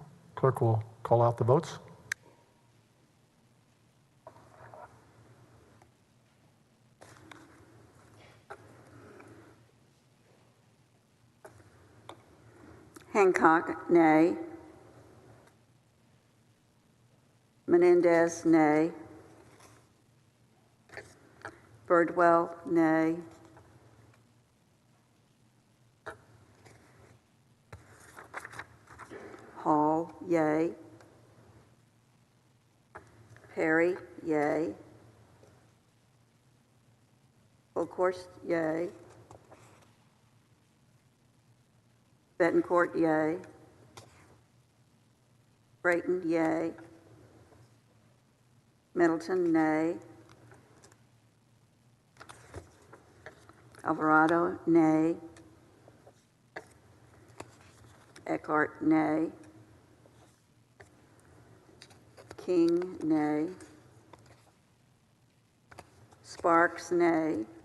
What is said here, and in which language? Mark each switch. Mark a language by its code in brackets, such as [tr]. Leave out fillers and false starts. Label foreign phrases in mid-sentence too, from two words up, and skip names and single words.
[en] Clerk will call out the votes. Hancock, nay. Menendez, nay. Birdwell, nay. Hall, yay. Perry, yay. Colcourse, yay. Betancourt, yay. Creighton, yay. Middleton, nay. Alvarado, nay. Eckhart, nay. King, nay. Sparks, nay.